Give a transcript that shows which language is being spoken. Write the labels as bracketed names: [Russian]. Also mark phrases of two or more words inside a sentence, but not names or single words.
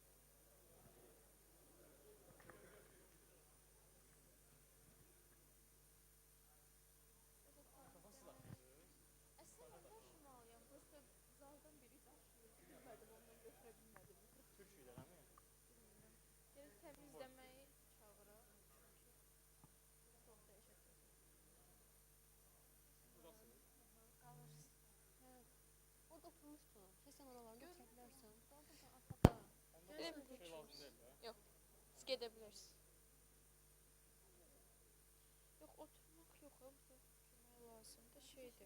[Azerbaijani] Əslində daşımalıyam. Prosta zaldan biri daşıyır. Bilmədim, ondan götürə bilmədim. [Turkish] Türkçüylə değil mi? Bilmirəm. [Azerbaijani] Gəlib təmizləməyi çağıraq. Çox dəyişək. Burası. Qalırsın. [Turkish] Öyle mi konuşuyoruz? Yok. Siz gidebiliriz. Yok oturmak yok. [Azerbaijani] Burada oturmaya lazım da şeydi.